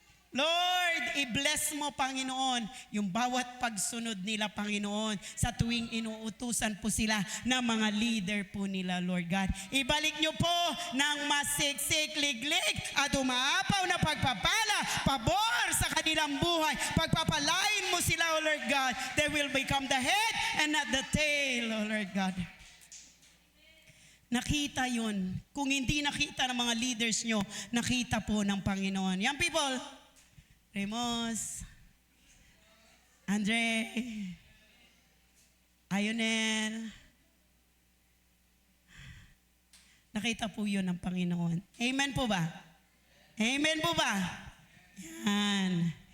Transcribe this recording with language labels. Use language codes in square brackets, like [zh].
[tl] Lord, i-bless mo, Panginoon, yung bawat pagsunod nila, Panginoon, sa tuwing inuutusan po sila ng mga leader po nila, Lord God. Ibalik niyo po ng masiksik, liglig, at umaapaw na pagpapala, pabor sa kanilang buhay. Pagpapalain mo sila, [en] O Lord God, they will become the head and not the tail, O Lord God. [tl] Nakita yun. Kung hindi nakita ng mga leaders nyo, nakita po ng Panginoon. Young people, Remos, Andre, Ayonel, nakita po yun ng Panginoon. Amen po ba? Amen po ba? Yan.